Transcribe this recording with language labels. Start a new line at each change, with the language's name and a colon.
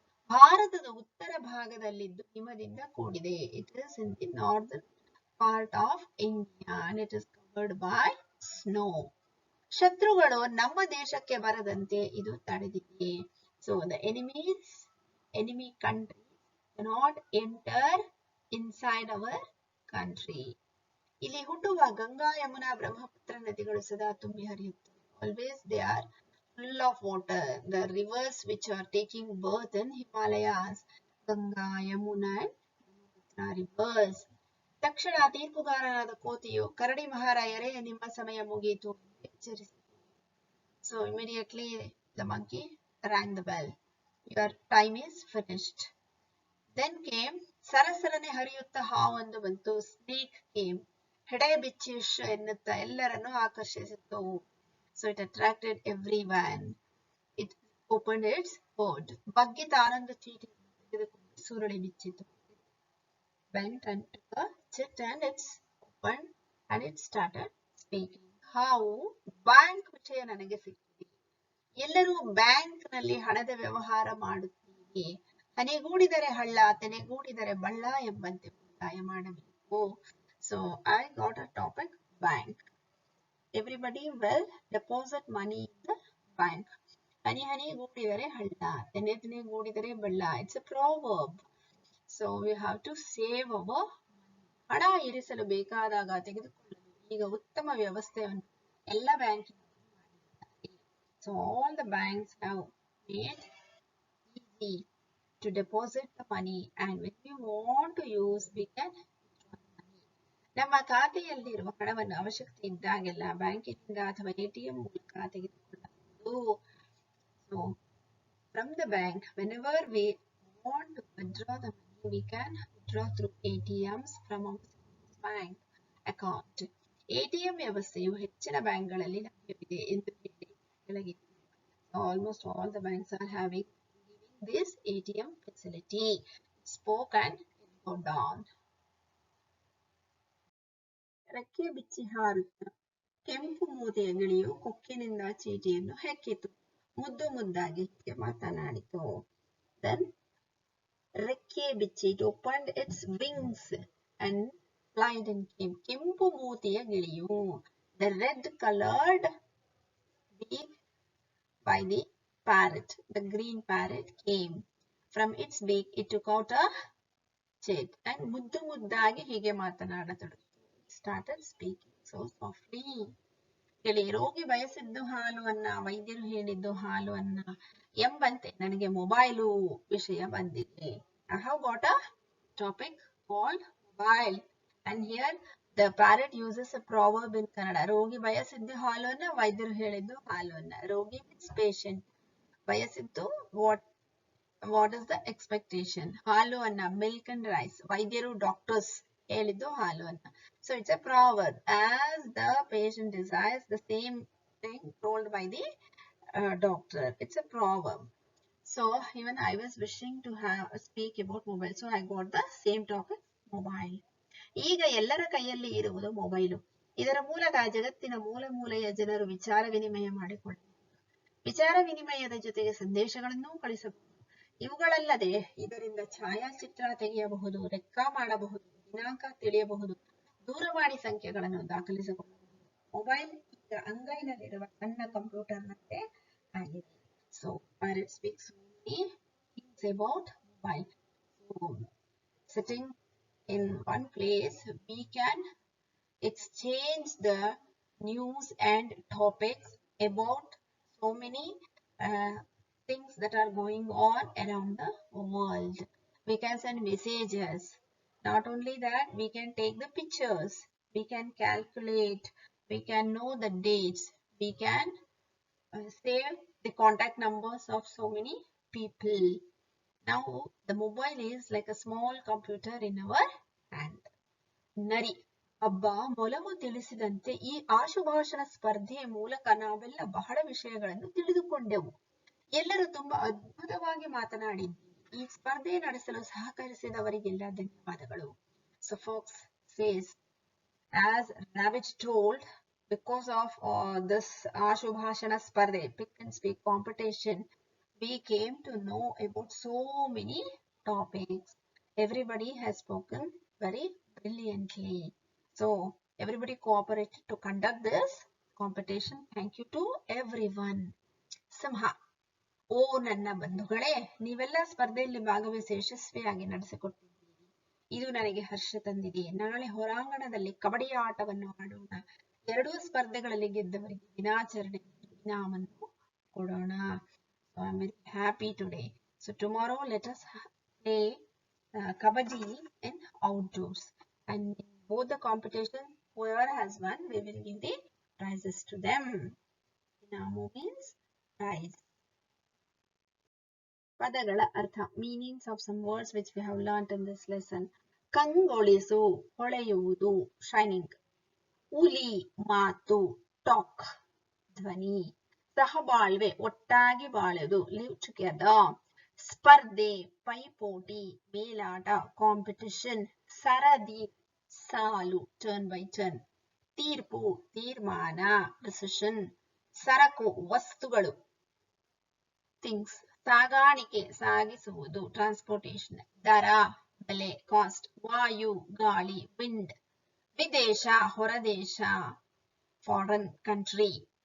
Kannada: ಭಾರತದ ಉತ್ತರ ಭಾಗದಲ್ಲಿದ್ದು ಹಿಮದಿಂದ ಕೂಡಿದೆ.
English: It is in the northern part of India and it is covered by snow.
Kannada: ಶತ್ರುಗಳು ನಮ್ಮ ದೇಶಕ್ಕೆ ಬರದಂತೆ ಇದು ತಡೆದಿದೆ.
English: So the enemy country cannot enter inside our country.
Kannada: ಇಲ್ಲಿ ಹುಟ್ಟುವ ಗಂಗಾ ಯಮುನಾ ಬ್ರಹ್ಮಪುತ್ರ ನದಿಗಳು ಸದಾ ತುಂಬಿ ಹರಿಯುತ್ತವೆ.
English: Always they are full of water. The rivers which are taking birth in Himalayas, Ganga, Yamuna and Brahmaputra rivers.
Kannada: ತಕ್ಷಣ ತೀರ್ಪುಗಾರನಾದ ಕೋತಿಯು ಕರಡಿ ಮಹಾರಾಯರೇ ನಿಮ್ಮ ಸಮಯ ಮುಗಿಯಿತು ಎಚ್ಚರಿಸಿತು.
English: So immediately the monkey rang the bell. Your time is finished. Then came
Kannada: ಸರಸರನೆ ಹರಿಯುತ್ತಾ ಹಾವೊಂದು ಬಂತು.
English: Snake came.
Kannada: ಹೆಡೆ ಬಿಚ್ಚಿ ಎನ್ನುತ್ತಾ ಎಲ್ಲರನ್ನು ಆಕರ್ಷಿಸಿತು.
English: So it attracted everyone. It opened its hood.
Kannada: ಬಗ್ಗಿ ತಾನೊಂದು ಚೀಟಿಯನ್ನು ತೆಗೆದುಕೊಂಡು ಸುರುಳಿ ಬಿಚ್ಚಿತು.
English: Bent and took a chit and it's opened and it started speaking.
Kannada: ಹಾವು ಬ್ಯಾಂಕ್ ವಿಷಯ ನನಗೆ ಸಿಕ್ಕಿದೆ. ಎಲ್ಲರೂ ಬ್ಯಾಂಕ್ ನಲ್ಲಿ ಹಣದ ವ್ಯವಹಾರ ಮಾಡುತ್ತೀವಿ. ಹನಿಗೂಡಿದರೆ ಹಳ್ಳ, ತೆನೆಗೂಡಿದರೆ ಬಳ್ಳ ಎಂಬಂತೆ ಉಳಿತಾಯ ಮಾಡಬೇಕು.
English: So I got a topic bank. Everybody will deposit money in the bank.
Kannada: ಹನಿ ಗೂಡಿದರೆ ಹಳ್ಳ, ತೆನೆ ಗೂಡಿದರೆ ಬಳ್ಳ.
English: It's a proverb. So we have to save our
Kannada: ಹಣ ಇರಿಸಲು ಬೇಕಾದಾಗ ತೆಗೆದುಕೊಳ್ಳಲು ಈಗ ಉತ್ತಮ ವ್ಯವಸ್ಥೆಯನ್ನು ಎಲ್ಲ ಬ್ಯಾಂಕಿನವರು ಮಾಡಿದ್ದಾರೆ.
English: So all the banks have made easy to deposit the money and when we want to use we can withdraw the money.
Kannada: ನಮ್ಮ ಖಾತೆಯಲ್ಲಿರುವ ಹಣವನ್ನು ಅವಶ್ಯಕತೆ ಇದ್ದಾಗೆಲ್ಲ ಬ್ಯಾಂಕಿನಿಂದ ಅಥವಾ ATM ಮೂಲಕ ತೆಗೆದುಕೊಳ್ಳಬಹುದು.
English: So from the bank whenever we want to withdraw the money we can withdraw through ATMs from our bank account.
Kannada: ATM ವ್ಯವಸ್ಥೆಯು ಹೆಚ್ಚಿನ ಬ್ಯಾಂಕ್ಗಳಲ್ಲಿ ಲಭ್ಯವಿದೆ ಎಂದು ಕೆಳಗೆ
English: almost all the banks are giving this ATM facility. Spoke and go down.
Kannada: ರೆಕ್ಕೆ ಬಿಚ್ಚಿ ಹಾರುತ್ತ ಕೆಂಪು ಮೂತಿಯ ಗಿಳಿಯು ಕೊಕ್ಕಿನಿಂದ ಚೀಟಿಯನ್ನು ಹೆಕ್ಕಿತು. ಮುದ್ದಾಗಿ ಮಾತನಾಡಿತು.
English: Then
Kannada: ರೆಕ್ಕೆ ಬಿಚ್ಚಿ
English: it opened its wings and flied and came.
Kannada: ಕೆಂಪು ಮೂತಿಯ ಗಿಳಿಯು
English: the red colored beak by the parrot, the green parrot came. From its beak it took out a chit and
Kannada: ಮುದ್ದಾಗಿ ಹೀಗೆ ಮಾತನಾಡತೊಡಗಿತು.
English: It started speaking so softly.
Kannada: ಹೇಳಿ. ರೋಗಿ ಬಯಸಿದ್ದು ಹಾಲು ಅನ್ನ, ವೈದ್ಯರು ಹೇಳಿದ್ದು ಹಾಲು ಅನ್ನ ಎಂಬಂತೆ ನನಗೆ ಮೊಬೈಲು ವಿಷಯ ಬಂದಿದೆ.
English: I have got a topic called mobile, and here the parrot uses a proverb in Kannada.
Kannada: ರೋಗಿ ಬಯಸಿದ್ದು ಹಾಲು ಅನ್ನ, ವೈದ್ಯರು ಹೇಳಿದ್ದು ಹಾಲು ಅನ್ನ.
English: ರೋಗಿ means patient. ಬಯಸಿದ್ದು what is the expectation?
Kannada: ಹಾಲು ಅನ್ನ,
English: milk and rice.
Kannada: ವೈದ್ಯರು doctors ಹೇಳಿದ್ದು ಹಾಲು ಅನ್ನ.
English: So it's a proverb. As the patient desires, the same thing told by the doctor. It's a proverb. So even I was wishing to speak about mobile. So I got the same topic, mobile.
Kannada: ಈಗ ಎಲ್ಲರ ಕೈಯಲ್ಲಿ ಇರುವುದು mobile. ಇದರ ಮೂಲಕ ಜಗತ್ತಿನ ಮೂಲೆ ಮೂಲೆಯ ಜನರು ವಿಚಾರ ವಿನಿಮಯ ಮಾಡಿಕೊಳ್ಳಬಹುದು. ವಿಚಾರ ವಿನಿಮಯದ ಜೊತೆಗೆ ಸಂದೇಶಗಳನ್ನು ಕಳಿಸಬಹುದು. ಇವುಗಳಲ್ಲದೆ ಇದರಿಂದ ಛಾಯಾಚಿತ್ರ ತೆಗೆಯಬಹುದು, ಲೆಕ್ಕ ಮಾಡಬಹುದು, ದಿನಾಂಕ ತಿಳಿಯಬಹುದು, ದೂರವಾಣಿ ಸಂಖ್ಯೆಗಳನ್ನು ದಾಖಲಿಸಿಕೊಳ್ಳಬಹುದು. ಮೊಬೈಲ್ ಈಗ ಅಂಗೈನಲ್ಲಿರುವ ಸಣ್ಣ ಕಂಪ್ಯೂಟರ್ ನಂತೆ ಆಗಿದೆ.
English: So parrot speaks many things about mobile. So sitting in one place, we can exchange the news and topics about so many things that are going on around the world. We can send messages. Not only that, we can take the pictures, we can calculate, we can know the dates, we can save the contact numbers of so many people. Now the mobile is like a small computer in our hand.
Kannada: ನರಿ ಹಬ್ಬ ಮೊಲವು ತಿಳಿಸಿದಂತೆ ಈ ಆಶುಭಾಷಣ ಸ್ಪರ್ಧೆಯ ಮೂಲಕ ನಾವೆಲ್ಲ ಬಹಳ ವಿಷಯಗಳನ್ನು ತಿಳಿದುಕೊಂಡೆವು. ಎಲ್ಲರೂ ತುಂಬಾ ಅದ್ಭುತವಾಗಿ ಮಾತನಾಡಿದ್ದೀವಿ. ಈ ಸ್ಪರ್ಧೆ ನಡೆಸಲು ಸಹಕರಿಸಿದವರಿಗೆಲ್ಲ ಧನ್ಯವಾದಗಳು.
English: So Fox says, as Rabbit told, because of this
Kannada: ಆಶುಭಾಷಣ ಸ್ಪರ್ಧೆ,
English: pick and speak competition, we came to know about so many topics. Everybody has spoken very brilliantly. So everybody cooperated to conduct this competition. Thank you to everyone.
Kannada: ಸಿಂಹ, ಓ ನನ್ನ ಬಂಧುಗಳೇ, ನೀವೆಲ್ಲ ಸ್ಪರ್ಧೆಯಲ್ಲಿ ಭಾಗವಹಿಸಿ ಯಶಸ್ವಿಯಾಗಿ ನಡೆಸಿಕೊಟ್ಟಿದ್ದೀರಿ. ಇದು ನನಗೆ ಹರ್ಷ ತಂದಿದೆ. ನಾಳೆ ಹೊರಾಂಗಣದಲ್ಲಿ ಕಬಡ್ಡಿ ಆಟವನ್ನು ಆಡೋಣ. ಎರಡೂ ಸ್ಪರ್ಧೆಗಳಲ್ಲಿ ಗೆದ್ದವರಿಗೆ ದಿನಾಚರಣೆ ಇನಾಮನ್ನು ಕೊಡೋಣ.
English: So I'm very happy today. So tomorrow let us play kabaddi in outdoors, and in both the competition, whoever has won, we will give the prizes to them. Inamu means prize.
Kannada: ಪದಗಳ ಅರ್ಥ,
English: meanings of some words which we have learnt in this lesson.
Kannada: ಕಂಗೊಳಿಸು, ಹೊಳೆಯುವುದು, shining. ಉಲಿ, ಮಾತು, talk, ಧ್ವನಿ. ಸಹಬಾಳ್ವೆ, ಒಟ್ಟಾಗಿ ಬಾಳುವುದು,
English: live together.
Kannada: ಸ್ಪರ್ಧೆ, ಪೈಪೋಟಿ, ಮೇಲಾಟ, competition. ಸರದಿ, ಸಾಲು,
English: turn by turn.
Kannada: ತೀರ್ಪು, ತೀರ್ಮಾನ, decision. ಸರಕು, ವಸ್ತುಗಳು, things. ಸಾಗಾಣಿಕೆ, ಸಾಗಿಸುವುದು, transportation. ದರ, ಬೆಲೆ, cost. ವಾಯು, ಗಾಳಿ, wind. ವಿದೇಶ, ಹೊರದೇಶ,
English: foreign country.